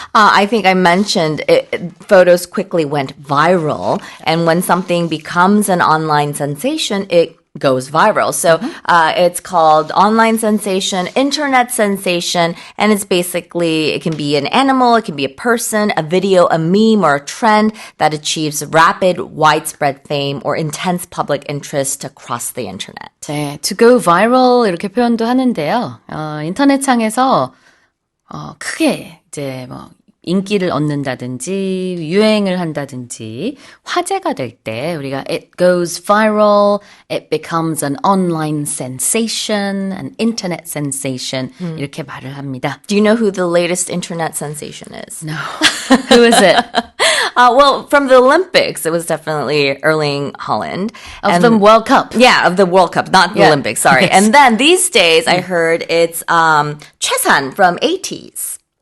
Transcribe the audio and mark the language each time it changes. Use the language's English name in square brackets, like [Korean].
[English] I think I mentioned photos quickly went viral. And when something becomes an online sensation, it goes viral. So it's called online sensation, internet sensation, and it's basically, it can be an animal, it can be a person, a video, a meme, or a trend that achieves rapid, widespread fame or intense public interest across the internet. [Korean] 네, [English] to go viral [Korean] 이렇게 표현도 하는데요. 인터넷상에서 크게 이제 뭐 인기를 얻는다든지 유행을 한다든지 화제가 될 때 우리가 [English] it goes viral, it becomes an online sensation, an internet sensation [Korean] 이렇게 말을 합니다. [English] Do you know who the latest internet sensation is? No. Who is it? Well, from the Olympics, it was definitely Erling Haaland. Of the World Cup. Yeah, of the World Cup, not the Yeah. Olympics, sorry. Yes. And then these days, I heard it's Chesan from 80s.